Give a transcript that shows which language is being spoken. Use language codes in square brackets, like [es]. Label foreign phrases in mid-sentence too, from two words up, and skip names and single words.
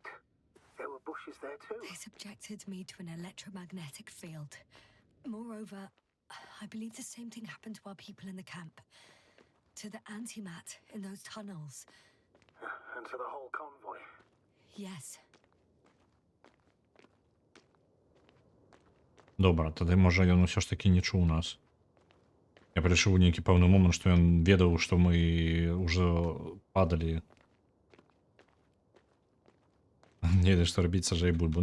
[en] There were bushes there too. They subjected me to an electromagnetic field. Moreover, I believe the same thing happened to our people in the camp. To the antimat in those tunnels. And to the whole convoy. Yes. [be] Добра, тады можа ён усё ж такі не чуў нас. Я прыйшоў у нейкі пэўны момант, што ён ведаў, што мы ўжо падалі. Не ведаю, што рабіць сажай бульбу.